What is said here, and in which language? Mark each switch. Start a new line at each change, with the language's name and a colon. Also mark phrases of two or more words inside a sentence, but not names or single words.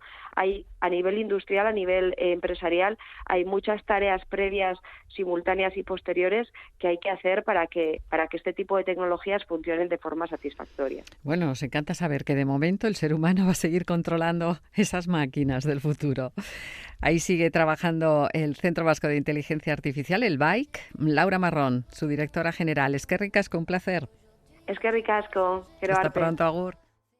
Spanish: Hay, a nivel industrial, a nivel empresarial, hay muchas tareas previas, simultáneas y posteriores que hay que hacer para que este tipo de tecnologías funcionen de forma satisfactoria. Bueno, nos encanta saber que de momento el ser humano va a seguir controlando esas máquinas del futuro. Ahí sigue trabajando el Centro Vasco de Inteligencia Artificial, el BAIC. Laura Marrón, su directora general.
Basque: Eskerrik asko,
Spanish: un placer.
Basque: Eskerrik asko, gero arte.
Spanish: Hasta pronto, agur.